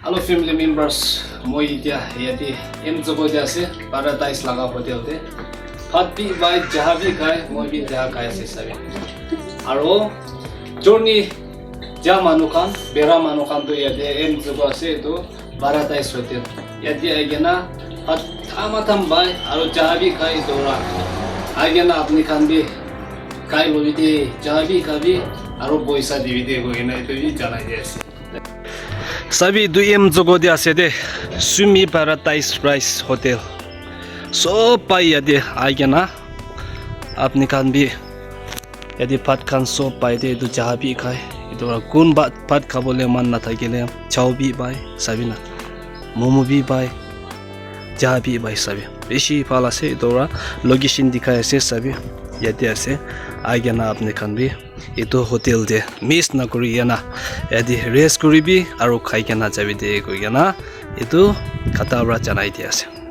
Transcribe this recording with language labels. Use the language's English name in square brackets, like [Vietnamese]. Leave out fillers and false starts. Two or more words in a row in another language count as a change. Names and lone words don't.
[English] Hello family members, [Naga Pidgin] moi itia yati em jogo de ase paradise laga hotel te phatbi bai jahabi khai moi bi jaha khai ase sabe aro journey ja manukan bera manukan to yate em jogo ase to paradise hotel yati agena phat thamatham bai aro jahabi khai dora agena apni khan bi khai boli de jahabi khabi aro boisa dibi de go ina to bi janai ase Sabi duim jogo de ase de Sumi Paradise Rice Hotel. So pai yade aigena apni khan bi yadi phat khan so pai de du jahabi khai idora kun ba phat khabole man na thakile chau bi bai sabina momo bi bai jahabi bai sabi beshi phala se idora location dikhai ase sabi yade ase aigena apni khan bi itu hotel de miss na kuri yana yadi rest kuri bi aro khai kana jabi de koi yana itu kata bra janai di ase